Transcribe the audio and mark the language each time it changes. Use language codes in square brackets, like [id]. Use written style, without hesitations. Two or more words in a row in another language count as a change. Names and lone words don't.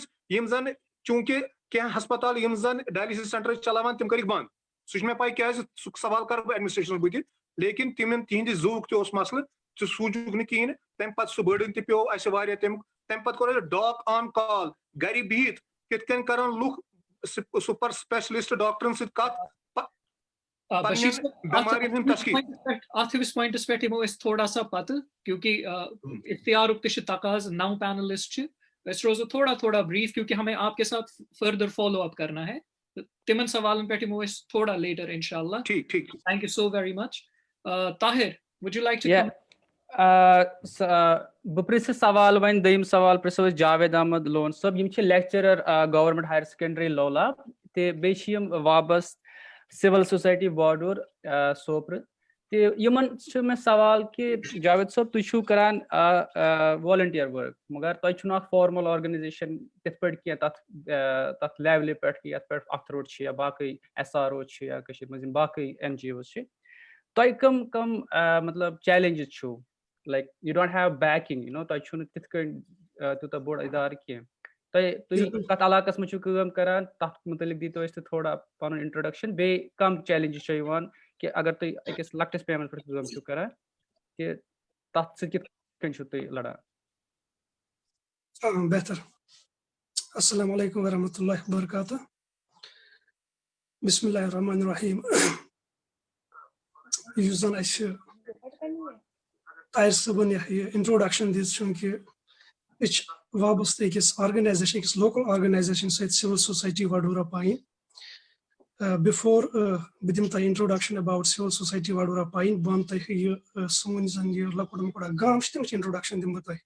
[ks] یِم زن چوٗنکہِ کینٛہہ ہسپتال یِم زن ڈایلسِس سینٹر ٲسۍ چلاوان تِم کٔرِکھ بنٛد سُہ چھُ مےٚ پاے کیازِ سُہ سوال کرٕ بہٕ ایڈمنسٹریشنس بٕتھِ لیکن تِمن تِہنٛدِ زوٗک تہِ اوس مسلہٕ ژٕ سوٗنچُکھ نہٕ کِہینۍ تمہِ پتہٕ سُہ بٔرڈن تہِ پیوٚو اَسہِ واریاہ تمہِ پتہٕ کوٚر اَسہِ [en] doc on call [ks] گرِ بِہِتھ کِتھ کٔنۍ کرن لُکھ [en] super specialist [ks] ڈاکٹرن سۭتۍ کتھ بیمارین ہُنٛد تشخیص اتھ ہِوِس پوینٹس پٮ۪ٹھ یِمو أسۍ تھوڑا سا پتہٕ کیونکہ اختیارُک تہِ چھُ تقاضہٕ 9 پینلسٹ چھِ أسۍ روزو تھوڑا بریف [ur] کیونکہ ہمیں آپ کے ساتھ [en] further follow up [ur] کرنا ہے [ks] تمن سوالن پٮ۪ٹھ یِمو أسۍ تھوڑا لیٹر انشاءاللہ. ٹھیک [en] thank you so very much. طاہر would you like to come? [ks] بہٕ پرٛژھٕ سوال وۄنۍ دوٚیِم سوال پرٛژھو أسۍ جاوید احمد لون صٲب یِم چھِ لیکچرر گورمنٹ ہایر سیکنڈری لولاب تہٕ بیٚیہِ چھِ یِم وابسطہٕ سِول سوسایٹی باڈور سوپرٕ تہٕ یِمن چھُ مےٚ سوال کہِ جاوید صٲب تُہۍ چھِو کران [en] volunteer work [ks] مگر تۄہہِ چھُنہٕ اکھ [en] formal organisation [ks] تِتھ پٲٹھۍ کینٛہہ تتھ لیولہِ پٮ۪ٹھ کہِ یتھ پٮ۪ٹھ اَتھروٹ چھِ یا باقٕے SRO چھِ یا کٔشیٖرِ منٛز یِم باقٕے NGOs چھِ تۄہہِ کم مطلب چیلینجز چھُو [en] like you don't have backing [ks] تۄہہِ چھُو نہٕ تِتھ کٔنۍ تیوٗتاہ بوٚڑ اِدارٕ کینٛہہ تُہۍ کتھ علاقس منٛز چھِو کٲم کران تتھ مُتعلق دیٖتو اَسہِ تھوڑا پنُن انٹروڈکشن بیٚیہِ کم چیلینجز چھِ یِوان کہِ اگر تُہۍ أکِس لۄکٹِس پیمانس پٮ۪ٹھ کٲم چھِو کران کہِ تتھ سۭتۍ کِتھ کٔنۍ چھِو تُہۍ لڑان. بہتر. [ar] السلام علیکم ورحمۃ اللہ وبرکاتہ. بسم اللہ الرحمن الرحیم. [ks] یُس زن اَسہِ طاہر صٲبن یہِ انٹروڈکشن دِژ چوٗنکہِ أسۍ چھِ وابستہٕ أکِس آرگنایزیشن أکِس [en] local organisation [ks] سۭتۍ سِول سوسایٹی وڈورا پایِن. بِفور بہٕ دِمہٕ تۄہہِ [en] introduction about [ks] سِول سوسایٹی وڈورا پایِن بہٕ وَنہٕ تۄہہِ یہِ سون زن یہِ لۄکُٹ مۄکُٹ اکھ گام چھُ تَمِچ انٹروڈکشن دِمہٕ بہٕ تۄہہِ.